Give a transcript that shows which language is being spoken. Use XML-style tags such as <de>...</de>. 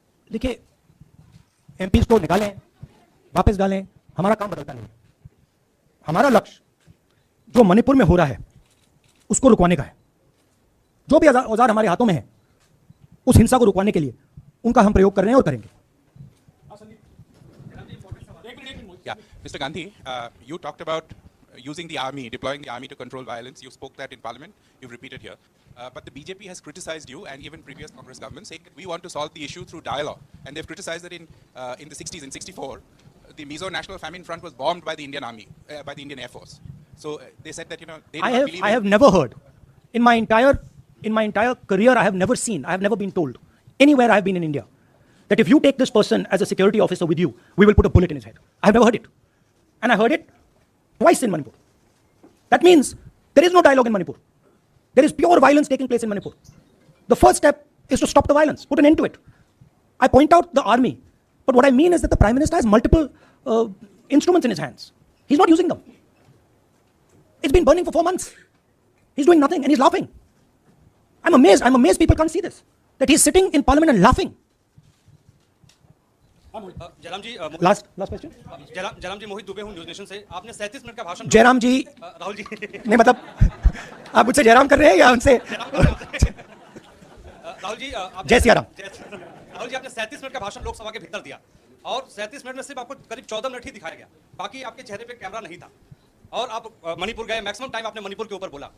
<hi>देखिए, एमपीज को निकालें, वापस डालें, हमारा काम बदलता नहीं है। हमारा लक्ष्य जो मणिपुर में हो रहा है उसको रुकवाने का है। जो भी औजार हमारे हाथों में है, उस हिंसा को रुकवाने के लिए उनका हम प्रयोग कर रहे हैं और करेंगे।</hi> <en>Yeah, Mr. Gandhi, you talked about using the army, deploying the army to control violence. You spoke that in Parliament. You've repeated here. But the BJP has criticized you and even previous Congress governments, saying that we want to solve the issue through dialogue. And they've criticized that in the 60s, in '64, the Mizo National Famine Front was bombed by the Indian Army, by the Indian Air Force. So they said that they don't believe. I have never heard in my entire career. I have never seen. I have never been told anywhere I have been in India that if you take this person as a security officer with you, we will put a bullet in his head. I have never heard it. And I heard it twice in Manipur. That means there is no dialogue in Manipur. There is pure violence taking place in Manipur. The first step is to stop the violence, put an end to it. I point out the army, but what I mean is that the Prime Minister has multiple instruments in his hands. He's not using them. It's been burning for 4 months. He's doing nothing and he's laughing. I'm amazed people can't see this. That he's sitting in Parliament and laughing.</en> <hi>Jairam ji,</hi> <en>Last question.</en> <hi>Jairam जी, मोहित दुबे हूं news nation से। आपने 37 minute का भाषण। जयराम जी, राहुल जी नहीं मतलब आप मुझसे जयराम कर रहे हैं या उनसे? राहुल जी, जय सिया राम। राहुल जी, आपने 37 मिनट का भाषण लोकसभा के भीतर दिया और 37 मिनट में सिर्फ आपको करीब 14 मिनट ही दिखाया गया, बाकी आपके चेहरे पे कैमरा नहीं था और आप मणिपुर गए, मैक्सिमम टाइम आपने मणिपुर के ऊपर बोला।</hi>